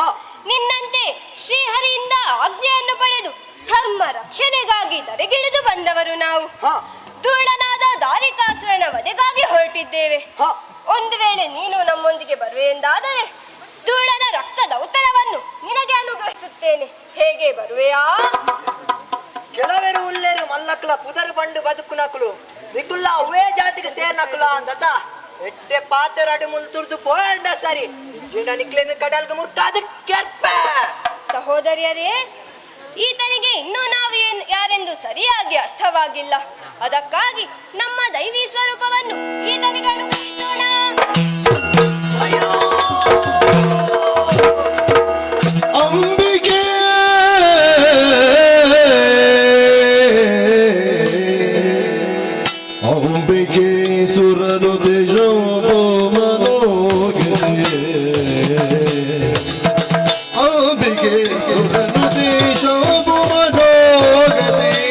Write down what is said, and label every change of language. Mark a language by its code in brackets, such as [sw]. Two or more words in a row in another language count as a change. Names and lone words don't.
[kn] ನಿನ್ನಂತೆ ಶ್ರೀಹರಿಯಿಂದ ಆಜ್ಞೆಯನ್ನು ಪಡೆದು ಧರ್ಮ ರಕ್ಷಣೆಗಾಗಿ ತಲೆಗಿಳಿದು ಬಂದವರು ನಾವು. ಹ ಧೂಳನಾದ ದಾರಿಕಾಸುರನ ವಧೆಗಾಗಿ ಹೊರಟಿದ್ದೇವೆ. ಹ ಒಂದು ವೇಳೆ ನೀನು ನಮ್ಮೊಂದಿಗೆ ಬರುವೆ ಎಂದಾದರೆ ಧೂಳನ ರಕ್ತದ ಉತ್ತರವನ್ನು ನಿನಗೆ ಅನುಗ್ರಹಿಸುತ್ತೇನೆ. ಹೇಗೆ ಬರುವೆಯಾ? [tcy] ಕೆಲವರು ಉಲ್ಲೇರು ಮಲ್ಲಕ್ಕಲ ಪುದರ್ ಬಂಡು ಬದುಕು ನಕಲು ನಿಕುಲ್ಲ ಅವೇ ಜಾತಿಗೆ ಸೇರ್ ನಕಲ ಅಂದತ ಎಟ್ಟೆ ಪಾತ್ರ ಮುಲ್ ತುರ್ದು ಪೋಂಡ ಸರಿ ಜಿಂಡ ನಿಕ್ಲೇನು ಕಡಲ್ಗೆ ಮುರ್ತಾದ ಕೆರ್ಪ. [kn] ಸಹೋದರಿಯರೇ, ಈತನಿಗೆ ಇನ್ನೂ ನಾವು ಯಾರೆಂದು ಸರಿಯಾಗಿ ಅರ್ಥವಾಗಿಲ್ಲ. ಅದಕ್ಕಾಗಿ ನಮ್ಮ ದೈವಿ ಸ್ವರೂಪವನ್ನು ಈತನಿಗೆ ಅನುಗ್ರಹಿಸೋಣ. ಅಯ್ಯೋ ಅಂಬಿಕೆ ಅಂಬಿಕೆ ಸುರನು ತೇಜೋ ಮನೋಗೆ ಅಂಬಿಕೆ ಸುರನು ತೇಜೋ ಮನೋಗತಿ